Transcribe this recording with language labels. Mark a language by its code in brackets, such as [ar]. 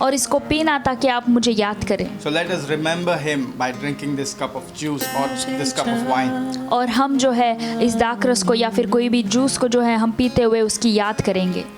[hi] और इसको पीना ताकि आप मुझे याद करें। [en] So let us remember him by drinking this cup of juice or this cup of wine. [hi] और हम जो है इस दाखरस को या फिर कोई भी जूस को जो है हम पीते हुए उसकी याद करेंगे।